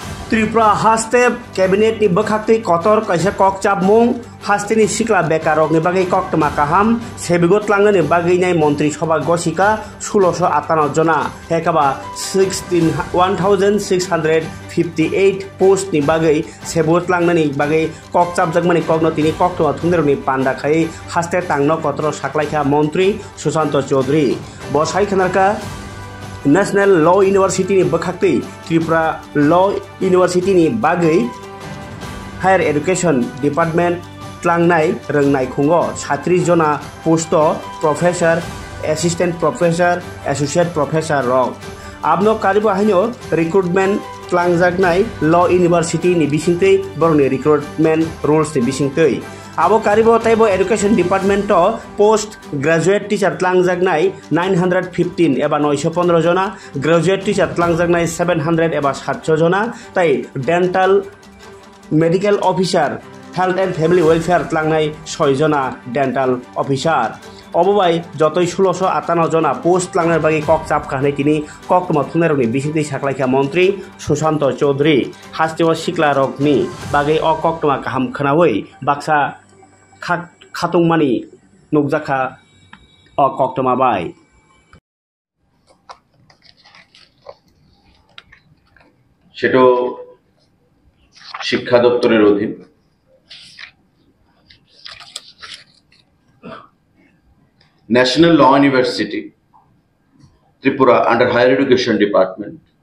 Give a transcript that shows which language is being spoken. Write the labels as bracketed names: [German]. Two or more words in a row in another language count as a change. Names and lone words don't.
[Kok Borok] त्रिपुरा हास्ते कैबिनेट नि बखाक्ति कतर कैसे कक चापमुं हास्तेनि सिक्ला बेकारक नि बागै कक्टमा काहाम सेबिगत लांगनि बागै नाय मन्त्रि सभा गसिका 1658 जना हेकाबा 1658 पोस्ट नि बागै सेबगत लांगनि बागै कक चापजगमानि कगनतिनि कक्टमा थुंदेरनि पान्डा खाय हास्ते तांनो कतर साक्लायखा मन्त्रि सुशांत चौधरी बसाय खनारका नेशनल लॉ यूनिवर्सिटी नि बखाक्ति त्रिपुरा लॉ यूनिवर्सिटी नि बागै [English] Higher Education Department [Kok Borok] tlangnaय रोंनाय खुंगो 36 जना पोस्ट [English] Professor Assistant Professor Associate Professor [Kok Borok] रक आपनो कारिबो हाइनो रिक्रुटमेंट tlangjaknai लॉ यूनिवर्सिटी नि बिसिंतै बरनि [English] recruitment rules [Kok Borok] नि बिसिंतै आबो कारिबो ताइबो [English] Education Department Post Graduate Teacher [Kok Borok] tlangjaknai 915 एबा 915 जना [English] Graduate Teacher [Kok Borok] tlangjaknai 700 एबा 700 जना ताइ [English] Dental Medical Officer Health and Family Welfare [Kok Borok] tlangnaय 6 जना [English] Dental Officer [Kok Borok] अबबाय जतै 1658 जना पोस्ट tlangnaय बागै कक चाप खानाय तिनि कक्टमा थुंनायरनि बिसिंतै साक्लायखा मन्त्रि सुशांत चौधरी हास्तेवा सिक्ला रकनि बागै अ कक्टमा काहाम खनावै बाक्सा खातुंमानि नुकजाखा अ कक्टमा बाय [Bangla] সেটা শিক্ষা দপ্তরের অধীন ন্যাশনাল ল ইউনিভার্সিটি ত্রিপুরা [English] under Higher Education Department